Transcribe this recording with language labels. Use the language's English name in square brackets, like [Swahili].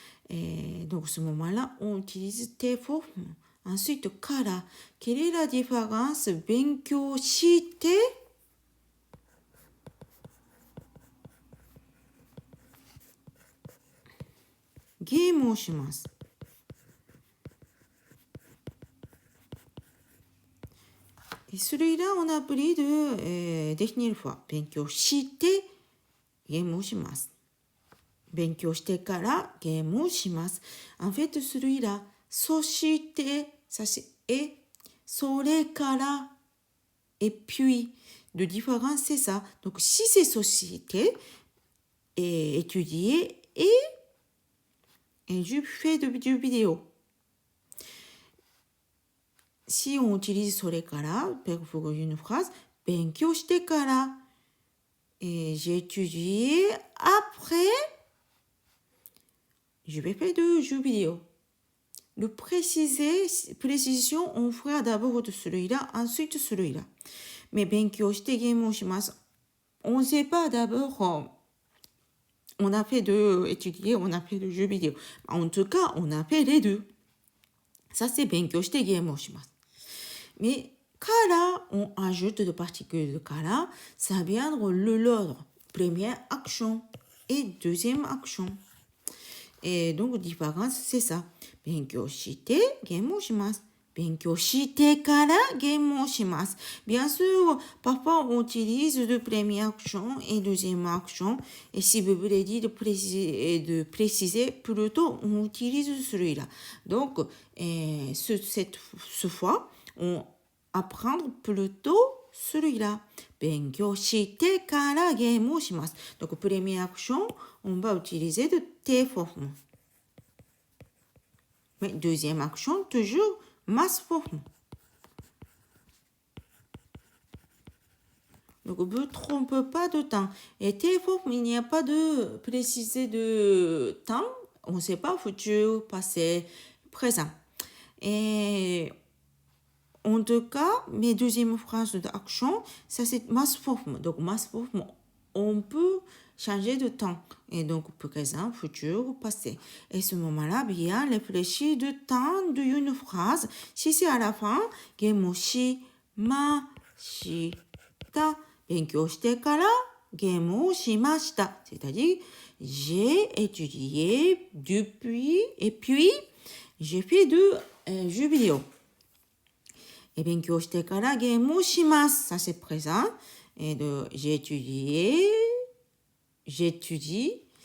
[French] Et donc, à ce moment-là, on utilise tes formes. Ensuite, kara. Quelle est la différence? [Japanese] 勉強して、ゲームをします。 [French] celui-là, on a appris de définir fois [Japanese] 勉強してゲームをします。勉強してからゲームをします。 [French] En fait, celui-là, そして、ça c'est et それから et puis, le différence c'est ça. Donc, si c'est société, et étudier et je fais du vidéo. Si on utilise それから pour une phrase, [Japanese] 勉強してから [French] et j'ai étudié après, je vais faire du jeu vidéo. Le précision, on fera d'abord de celui-là, ensuite celui-là. [Japanese] Mais 勉強してゲームをします。 [French] On ne sait pas d'abord, on a fait de étudier, on a fait de jeu vidéo. En tout cas, on a fait les deux. Ça, c'est [Japanese] 勉強してゲームをします。 [French] Mais kara, on ajoute de particules de kara, ça vient de l'ordre. Première action et deuxième action. Et donc, différence, c'est ça. [Japanese] 勉強してゲームをします。勉強してからゲームをします。 [French] Bien sûr, parfois on utilise de première action et deuxième action. Et si vous voulez dire de préciser, plutôt on utilise celui-là. Donc, ce fois, on apprend plutôt celui-là. [Japanese] 勉強してからゲームをします。 [French] Donc, première action, on va utiliser de tes formes. Mais deuxième action, toujours masse forme. Donc, ne trompe pas de temps. Et tes formes, il n'y a pas de préciser de temps. On ne sait pas futur, passé, présent. Et en tout cas, mes deuxième phrase d'action, ça c'est masse forme. Donc, masse forme, on peut changer de temps. Et donc, présent, futur ou passé. Et ce moment-là, bien réfléchir du temps d'une phrase. Si c'est à la fin, [Japanese] ゲームをしました。勉強してからゲームをしました。 [French] C'est-à-dire, j'ai étudié depuis, et puis, j'ai fait du jeu vidéo. [Japanese] Et 勉強してからゲームをします。 [French] Ça, c'est présent. Et de, j'ai étudié, j'étudie.